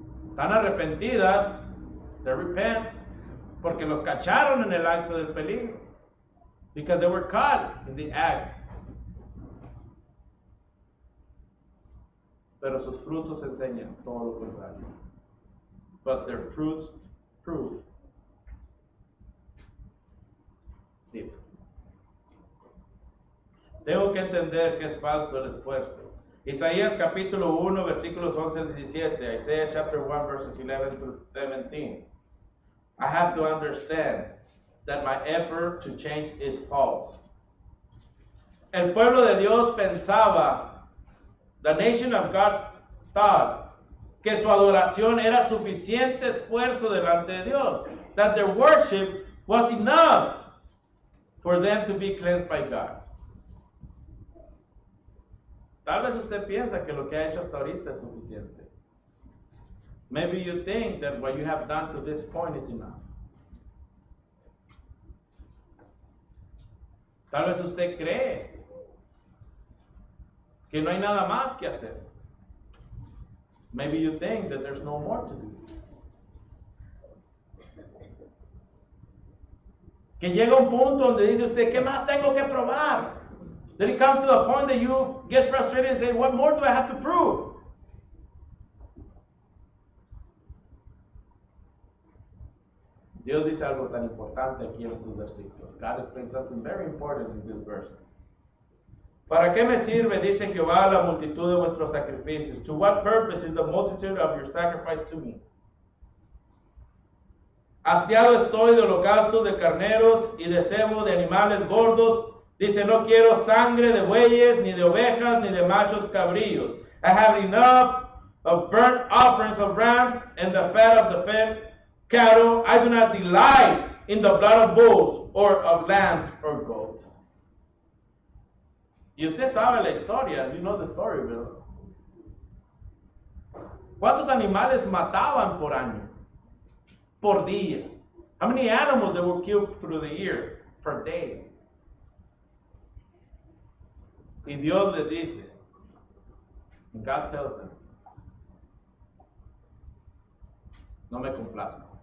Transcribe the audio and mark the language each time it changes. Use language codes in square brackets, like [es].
[es] Están arrepentidas, [en] they repent, [es] porque los cacharon en el acto del peligro. [en] Because they were caught in the act. [es] Pero sus frutos enseñan todo lo contrario. [en] But their fruits prove different. [es] Tengo que entender que es falso el esfuerzo. [en] Isaías capítulo 1, versículos 11 al 17. Isaiah chapter 1, verses 11 through 17. I have to understand that my effort to change is false. [es] El pueblo de Dios pensaba, [en] the nation of God thought, [es] que su adoración era suficiente esfuerzo delante de Dios, [en] that their worship was enough for them to be cleansed by God. [es] Tal vez usted piensa que lo que ha hecho hasta ahorita es suficiente. [en] Maybe you think that what you have done to this point is enough. [es] Tal vez usted cree que no hay nada más que hacer. [en] Maybe you think that there's no more to do. [es] Que llega un punto donde dice usted, ¿qué más tengo que probar? [en] Then it comes to a point that you get frustrated and say, what more do I have to prove? [es] Dios dice algo tan importante aquí en estos versículos. [en] God explains something very important in this verse. [es] ¿Para qué me sirve, dice Jehová, la multitud de vuestros sacrificios? [en] To what purpose is the multitude of your sacrifice to me? [es] Hastiado estoy de holocaustos de carneros y de cebo de animales gordos. Dice, no quiero sangre de bueyes, ni de ovejas, ni de machos cabríos. [en] I have enough of burnt offerings of rams and the fat of the fed cattle. I do not delight in the blood of bulls or of lambs or goats. [es] Y usted sabe la historia. [en] You know the story, [es] ¿verdad? ¿Cuántos animales mataban por año? Por día. [en] How many animals that were killed through the year per day? [es] Y Dios le dice, [en] and God tells them, [es] no me complazco.